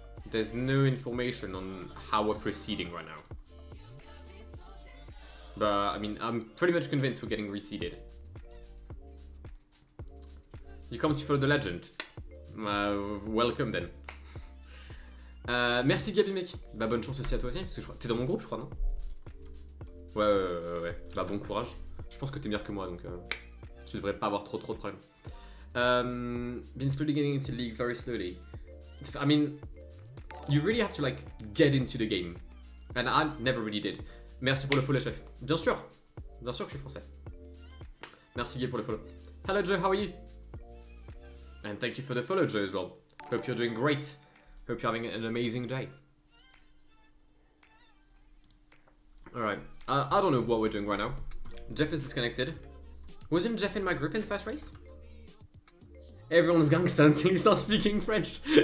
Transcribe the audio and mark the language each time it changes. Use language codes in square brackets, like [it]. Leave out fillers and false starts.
[en] There's no information on how we're proceeding right now. But, I mean, I'm pretty much convinced we're getting reseeded. You come to follow the legend. Welcome then. [fr] Merci Gabi mec. Bah bonne chance aussi à toi aussi, parce que je crois... T'es dans mon groupe je crois, non? Ouais. Bah bon courage. Je pense que t'es meilleur que moi, donc tu devrais pas avoir trop de problèmes. [en] Been slowly getting into League very slowly. I mean... You really have to like get into the game. And I never really did. [fr] Merci pour le follow, chef. Bien sûr que je suis français. Merci Guy pour le follow. [en] Hello Joe, how are you? And thank you for the follow Joe as well. Hope you're doing great. Hope you're having an amazing day. Alright, I don't know what we're doing right now. Jeff is disconnected. Wasn't Jeff in my group in the first race? Everyone's gangsta until you start speaking French.